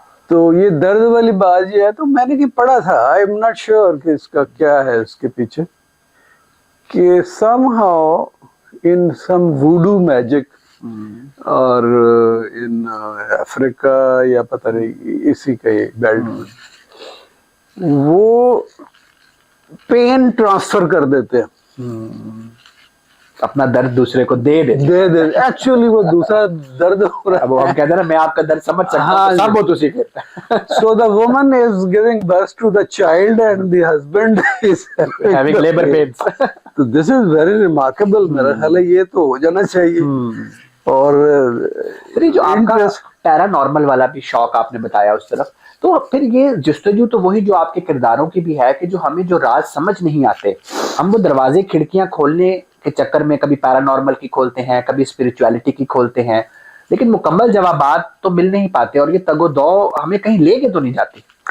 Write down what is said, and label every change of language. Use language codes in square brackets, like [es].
[ur] تو یہ درد والی بات یہ ہے تو میں نے پڑھا تھا, [en] I am not sure [ur] کہ اس کا کیا ہے اس کے پیچھے, کہ [en] somehow in some voodoo magic [ur] اور ان افریقہ یا پتہ نہیں اسی کا یہ بیلٹ میں وہ پین ٹرانسفر کر دیتے ہیں, اپنا درد دوسرے کو دے دے ایکچولی وہ دوسرا درد ہو رہا ہے. وہ ہم کہتے ہیں نا میں آپ کا درد سمجھ سکتا ہوں, سب وہ اسی پھر. [en] So the woman is giving birth to the child and the husband is having labor pains. So this is very remarkable. [ur] میرا خیال ہے یہ تو ہو جانا چاہیے. اور پھر جو آپ کا پیرانارمل والا بھی شوق آپ نے بتایا اس طرف, تو پھر یہ جستجو تو وہی جو آپ کے کرداروں کی بھی ہے کہ جو ہمیں جو راز سمجھ نہیں آتے ہم وہ دروازے کھڑکیاں کھولنے کے چکر میں کبھی پیرانارمل کی کھولتے ہیں کبھی اسپرچویلٹی کی کھولتے ہیں, لیکن مکمل جوابات تو مل نہیں پاتے اور یہ تگ و دو ہمیں کہیں لے کے تو نہیں جاتی.